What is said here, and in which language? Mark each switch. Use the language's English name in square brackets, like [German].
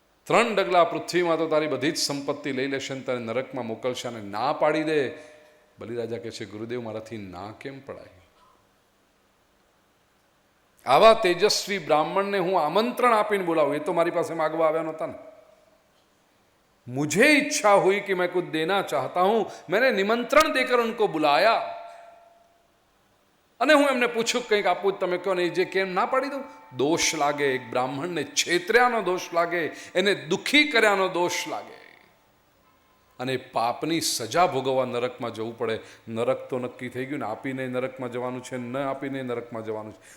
[Gujarati] 3 ડગલા પૃથ્વીમાં તો તારી બધી જ સંપત્તિ લઈ લેશે ને તને નરકમાં મોકલશે, અને ના પાડી દે. બલિરાજા કહે છે ગુરુદેવ મારાથી ના કેમ પડાય? આવા તેજસ્વી બ્રાહ્મણને હું આમંત્રણ આપીને બોલાવું, એ તો મારી પાસે માગવા આવ્યા નહોતા ને. [Hindi] मुझे इच्छा हुई कि मैं कुछ देना चाहता हूं, मैंने निमंत्रण देकर उनको बुलाया. [Gujarati] અને હું એમને પૂછું કંઈક આપું, તમે કહો ને, જે કેમ ના પાડી દઉં? દોષ લાગે. એક બ્રાહ્મણને છેતર્યાનો દોષ લાગે, એને દુઃખી કર્યાનો દોષ લાગે, અને પાપની સજા ભોગવવા નરકમાં જવું પડે. નરક તો નક્કી થઈ ગયું ને, આપીને નરકમાં જવાનું છે, ન આપીને નરકમાં જવાનું છે.